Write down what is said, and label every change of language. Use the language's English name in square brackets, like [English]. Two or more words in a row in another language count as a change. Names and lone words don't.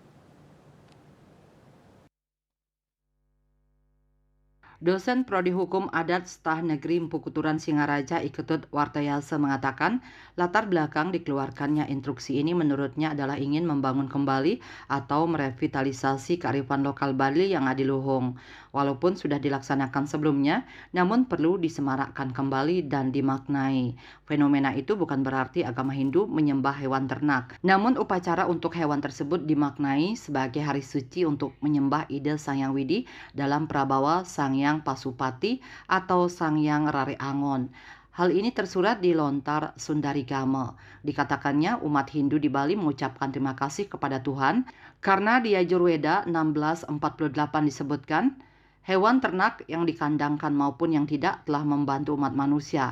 [Indonesian] Dosen Prodi Hukum Adat Staf Negeri Empu Kuturan Singaraja Iketut Wartayase mengatakan, latar belakang dikeluarkannya instruksi ini menurutnya adalah ingin membangun kembali atau merevitalisasi kearifan lokal Bali yang adiluhung. Walaupun sudah dilaksanakan sebelumnya, namun perlu disemarakkan kembali dan dimaknai. Fenomena itu bukan berarti agama Hindu menyembah hewan ternak, namun upacara untuk hewan tersebut dimaknai sebagai hari suci untuk menyembah ide Sang Hyang Widi dalam Prabawa Sang Hyang Pasupati atau Sang Hyang Rare Angon. Hal ini tersurat di Lontar Sundarigama. Dikatakannya umat Hindu di Bali mengucapkan terima kasih kepada Tuhan karena di Yajurweda 1648 disebutkan, hewan ternak yang dikandangkan maupun yang tidak telah membantu umat manusia.